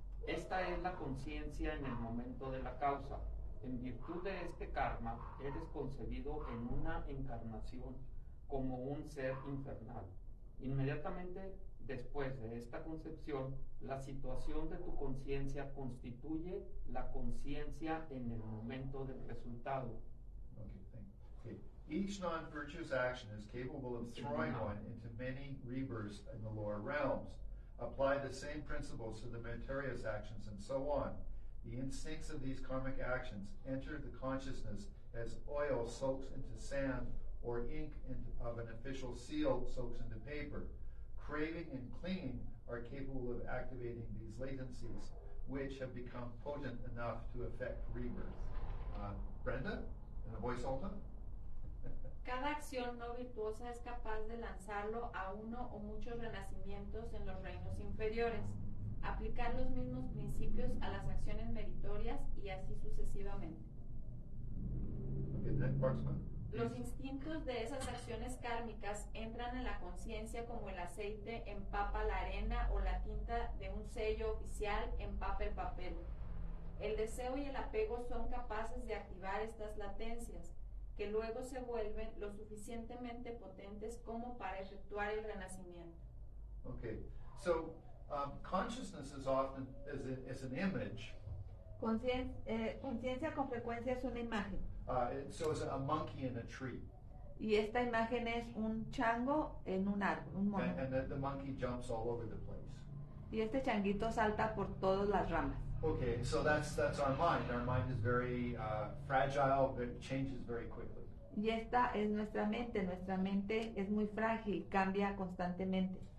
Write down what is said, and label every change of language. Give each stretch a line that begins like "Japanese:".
Spanish: Esta es la conciencia en el momento de la causa. En virtud de este karma, eres concebido en una encarnación como un ser infernal. Inmediatamente después de esta concepción, la situación de tu conciencia constituye la conciencia en el momento del resultado.
English: Okay. Each non-virtuous action is capable of throwing one into many rebirths in the lower realms. apply the same principles to the meritorious actions, and so on. The instincts of these karmic actions enter the consciousness as oil soaks into sand or ink of an official seal soaks into paper. Craving and clinging are capable of activating these latencies, which have become potent enough to affect rebirth. Brenda, in the voice alto?
Spanish: Cada acción no virtuosa es capaz de lanzarlo a uno o muchos renacimientos en los reinos inferiores, aplicar los mismos principios a las acciones meritorias y así sucesivamente.
English: Okay, next Marksman.
Spanish: Los instintos de esas acciones kármicas entran en la conciencia como el aceite empapa la arena o la tinta de un sello oficial empapa el papel. El deseo y el apego son capaces de activar estas latencias, que luego se vuelven lo suficientemente potentes como para efectuar el renacimiento.
English: Okay, so consciousness is often is an image.
Spanish: Conciencia con frecuencia es una imagen.
English: So is a monkey in a tree,
Spanish: Y esta imagen es un chango en un árbol, un mono.
English: and the monkey jumps all over the place.
Spanish: Y este changuito salta por todas las ramas.
English: Okay, so that's our mind. Our mind is very fragile. It changes very quickly.
Spanish: Y esta es nuestra mente. Nuestra mente es muy frágil, cambia constantemente.